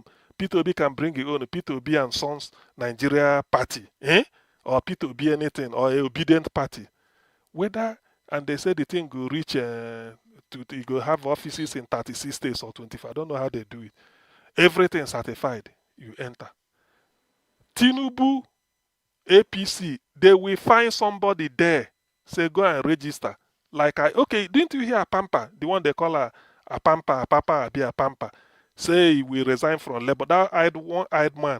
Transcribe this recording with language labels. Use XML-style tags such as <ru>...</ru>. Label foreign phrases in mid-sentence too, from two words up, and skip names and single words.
<en>Peter Obi can bring his own Peter Obi and Sons Nigeria party, or Peter Obi anything, or a obedient party. Whether, and they say the thing will reach, you go have offices in 36 states or 25. I don't know how they do it. Everything certified, you enter. Tinubu, APC, they will find somebody there. Say, go and register. Didn't you hear Apampa? The one they call Apampa, Abi Apampa. Say he will resign from Labour. That eyed man.</en>